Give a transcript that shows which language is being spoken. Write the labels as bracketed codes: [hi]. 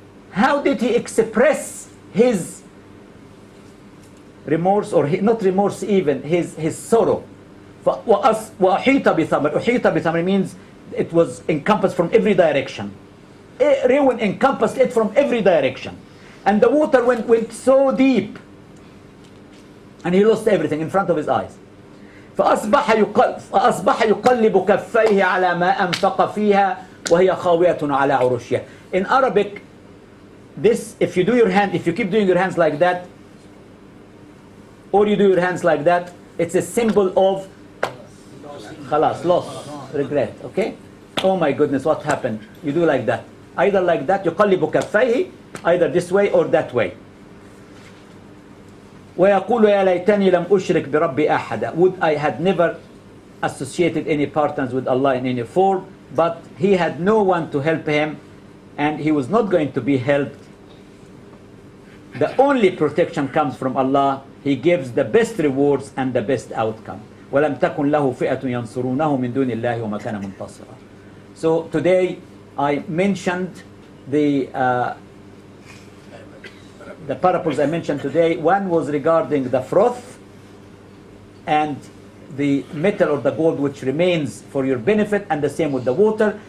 [en] How did he express his remorse, or not remorse even, his sorrow? [ar] وَأُحِيطَ بِثَمْرٍ. أُحِيطَ بِثَمْرٍ [en] means it was encompassed from every direction. Ruin encompassed it from every direction. And the water went so deep. And he lost everything in front of his eyes. [ar] فأصبح يقلب كفيه على ما أنفق فيها وهي خاوية على عروشها. [en] In Arabic, this, if you keep doing your hands like that, or you do your hands like that, it's a symbol of خلاص, loss, regret. Okay? Oh my goodness, what happened? You do like that. Either like that, [ar] يقلب كفيه, [en] either this way or that way. [ar] ويقول يا ليتني لم أشرك بربي أحدا. [en] Would I had never associated any partners with Allah in any form, but he had no one to help him, and he was not going to be helped. The only protection comes from Allah. He gives the best rewards and the best outcome. [ar] ولم تكن له فئة ينصرونه من دون الله وما كان منتصرا. [en] So today I mentioned the parables I mentioned today. One was regarding the froth and the metal or the gold which remains for your benefit, and the same with the water.